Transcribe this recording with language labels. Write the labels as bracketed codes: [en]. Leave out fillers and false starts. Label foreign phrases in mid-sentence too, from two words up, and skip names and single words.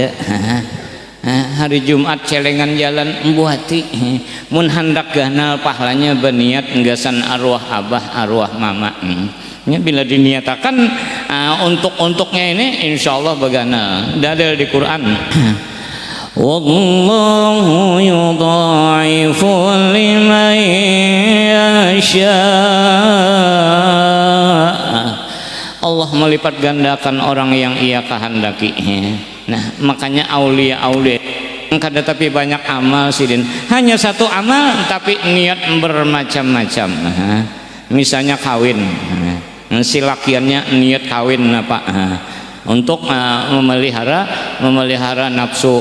[bjn] Hari Jumat celengan jalan buati mun hendak ganal pahalanya berniat nggasan arwah abah arwah mama. Bila diniatakan untuknya ini [ar] insya Allah [bjn] beganal. Dalil di Quran. [ar] Wallahu yudha'ifu liman yasha. [id] Allah melipat gandakan orang yang ia kehendaki. [bjn] Nah makanya aulia-aulia kada tapi banyak amal sidin, hanya satu amal tapi niat bermacam-macam. Misalnya kawin, si lakiannya niat kawin apa untuk memelihara nafsu.